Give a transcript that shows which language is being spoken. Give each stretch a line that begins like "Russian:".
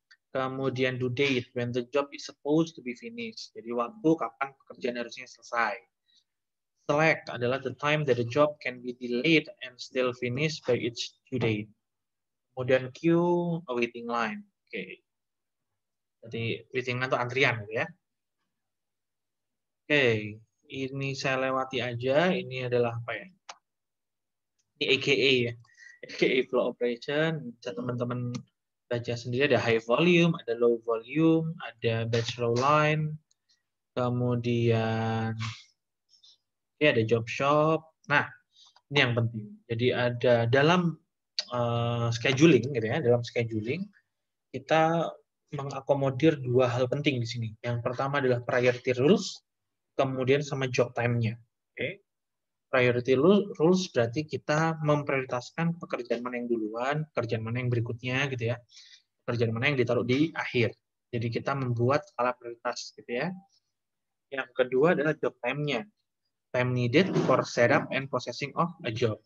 English: Kemudian due date, when the job is supposed to be finished.
Indonesian: Jadi waktu kapan pekerjaan harusnya selesai.
English: Slack adalah the time that the job can be delayed and still finished by its due date.
Indonesian: Kemudian queue,
English: a waiting line.
Indonesian: Oke. Jadi waiting line itu antrian gitu ya. Oke, ini saya lewati aja. Ini adalah apa ya? Ini AKA ya. AKA flow operation. Bisa teman-teman baca sendiri, ada high volume, ada low volume, ada batch flow line, kemudian ya ada job shop. Nah, ini yang penting. Jadi ada dalam scheduling gitu ya, dalam scheduling kita mengakomodir dua hal penting di sini. Yang pertama adalah priority rules, kemudian sama job time-nya. Oke. Priority rules berarti kita memprioritaskan pekerjaan mana yang duluan, pekerjaan mana yang berikutnya gitu ya. Pekerjaan mana yang ditaruh di akhir. Jadi kita membuat skala prioritas gitu ya. Yang kedua adalah job time-nya.
English: Time needed for setup and processing of a job.